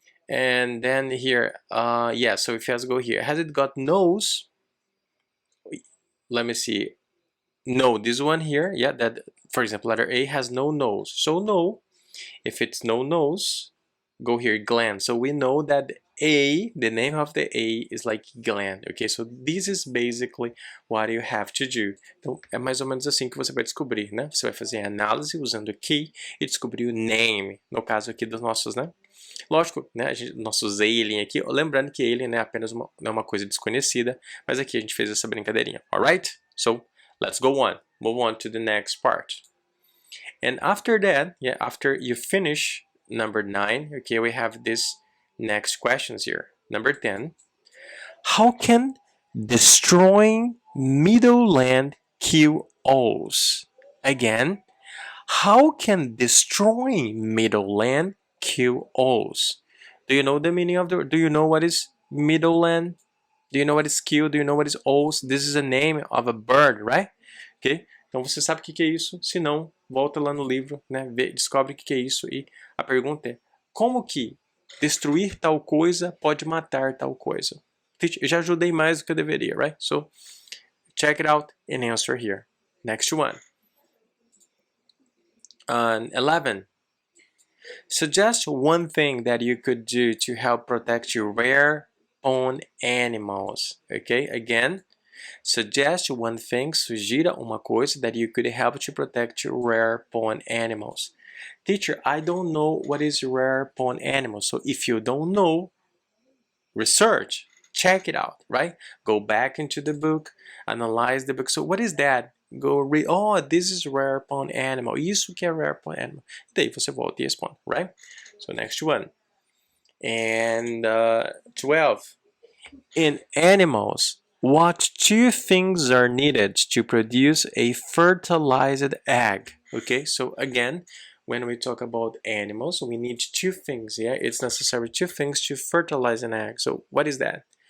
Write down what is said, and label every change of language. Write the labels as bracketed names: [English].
[English] And then here, yeah, so if it has to go here. Has it got nose? Let me see. No, this one here, yeah, that, for example, letter A has no nose. So no, if it's no nose, go here, gland. So we know that A, the name of the A is like gland, okay? So this is basically what you have to do. [Portuguese] Então, é mais ou menos assim que você vai descobrir, né? Você vai fazer a análise usando o key e descobrir o name, no caso aqui dos nossos, né? Lógico, né? Nossos alien aqui, lembrando que alien é apenas uma coisa desconhecida, mas aqui a gente fez essa brincadeirinha, alright? [English] So, let's go on, move on to the next part. And after that, yeah, after you finish number 9, okay, we have this next questions here. Number 10, how can destroying Middleland kill Oz? Again, how can destroying Middleland kill Oz? Do you know the meaning of do you know what is Middleland? Do you know what is kill? Do you know what is Oz? This is a name of a bird, right? Okay? [Portuguese] Então você sabe o que é isso? Se não, volta lá no livro, né? Descobre o que é isso. E a pergunta é, como que destruir tal coisa pode matar tal coisa? Eu já ajudei mais do que eu deveria, right? [English] So, check it out and answer here. Next one. 11. Suggest one thing that you could do to help protect your rare pond animals. Okay, again, suggest one thing, sugira uma coisa that you could help to protect your rare pond animals. Teacher, I don't know what is rare pond animals. So if you don't know, research. check it out, right? Go back into the book, analyze the book. So what is that? Go read, oh, this is rare upon animal. [Portuguese] Isso que é rare upon animal. Daí você volta e responde, right? [English] So next one. And 12. In animals, what two things are needed to produce a fertilized egg? Okay, so again, when we talk about animals, we need two things, yeah? It's necessary two things to fertilize an egg. So what is that?